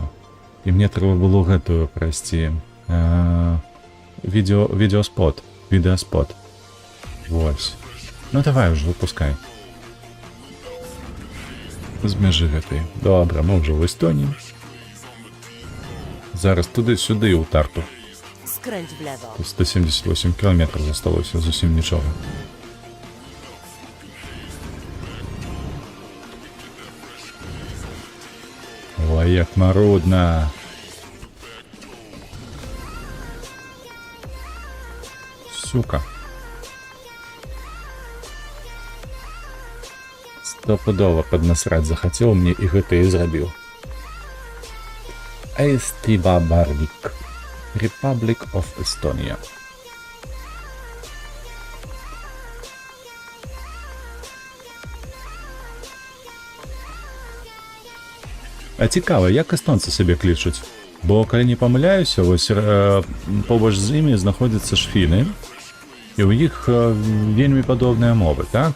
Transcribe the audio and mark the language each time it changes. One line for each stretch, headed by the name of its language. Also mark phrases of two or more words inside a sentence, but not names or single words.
Belarusian: І мне трэба было гэтую прайсці відеоспот. Вось. Ну давай уже, выпускай. З мяжы гэтай. Добра, мы ўжо ў Эстоніі. Зараз туды-сюды ў Тарту.
Polish: Skręć w lewo.
Belarusian: Тут 178 кілометрів засталося, зусім нічого. Ой, як марудна. Сука. Стопудово паднасраць захацеў мне і гэта і зрабіў. Эстиба Бардик.
English: Republic of Estonia.
Belarusian: А цікава, як эстонцы сябе клічуць? Бо, калі не памыляюся, вось побач з імі знаходзяцца ж фіны, і ў іх вельмі падобныя мовы, так?